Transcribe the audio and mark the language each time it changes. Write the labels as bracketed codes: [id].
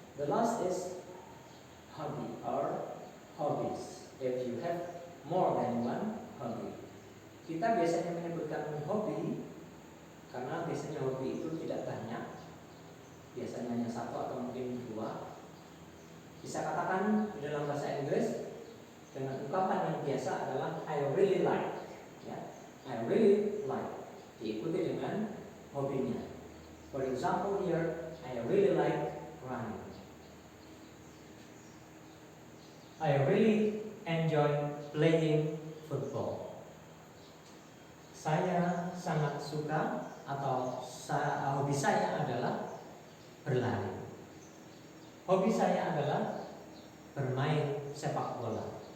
[en] The last is hobby or hobbies. If you have more than 1 hobby. [id] Kita biasanya menyebutkan hobi karena biasanya hobi itu tidak banyak. Biasanya hanya 1 atau mungkin 2. Bisa katakan di dalam bahasa Inggris dengan ungkapan yang biasa adalah [en] I really like. [id] Ya, [en] I really like. [id] Diikuti dengan hobinya. [en] For example here, I really like running. I really enjoy playing football. [id] Saya sangat suka atau hobi saya adalah berlari. Hobi saya adalah bermain sepak bola.